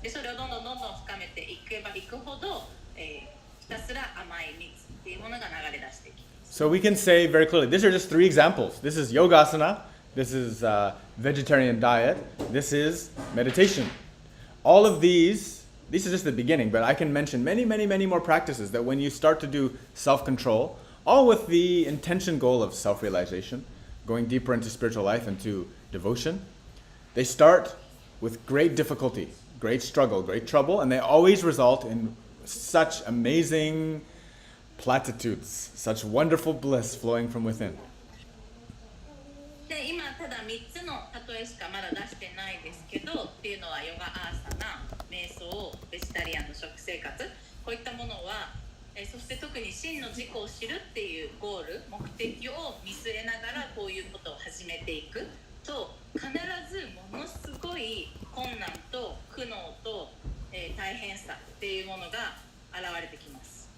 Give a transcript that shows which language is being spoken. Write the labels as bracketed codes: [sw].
[ja] でそれをどんどん深めていけばいくほど、ひたすら甘い蜜っていうものが流れ出してきます。 [en] So we can say very clearly, these are just 3 examples. This is yogasana, this is vegetarian diet, this is meditation. All of these is just the beginning, but I can mention many, many, many more practices that when you start to do self-control, all with the intention goal of self-realization, going deeper into spiritual life, into devotion, they start with great difficulty, great struggle, great trouble, and they always result in such amazing platitudes, such wonderful bliss flowing from within. [ja] で今ただ3つの例えしかまだ出してないですけど、っていうのはヨガアーサナ、瞑想、ベジタリアンの食生活、こういったものは、そして特に真の自己を知るっていうゴール、目的を見据えながらこういうことを始めていくと、必ずものすごい困難と苦悩と、大変さっていうものが現れてきます。